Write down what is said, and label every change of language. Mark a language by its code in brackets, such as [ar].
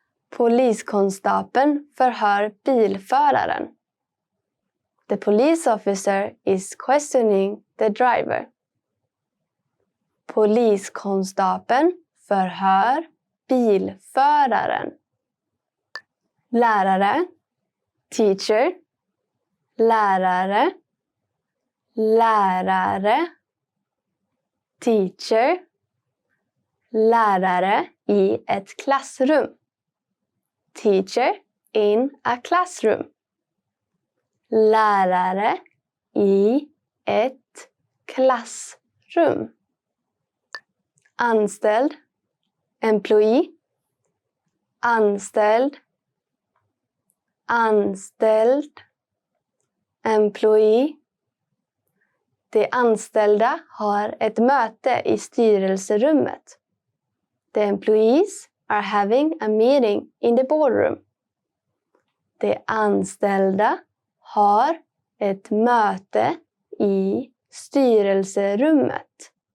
[sv] Poliskonstapeln förhör bilföraren. [en] The police officer is questioning the driver. [sv] Poliskonstapeln förhör bilföraren. Lärare, [en] teacher, [sv] lärare, lärare, teacher, lärare i ett klassrum. [en] Teacher in a classroom. [sv] Lärare i ett klassrum. Anställd, [en] employee, [sv] anställd, anställd, employee. De anställda har ett möte i styrelserummet. [en] The employees are having a meeting in the boardroom. [sv] De anställda har ett möte i styrelserummet.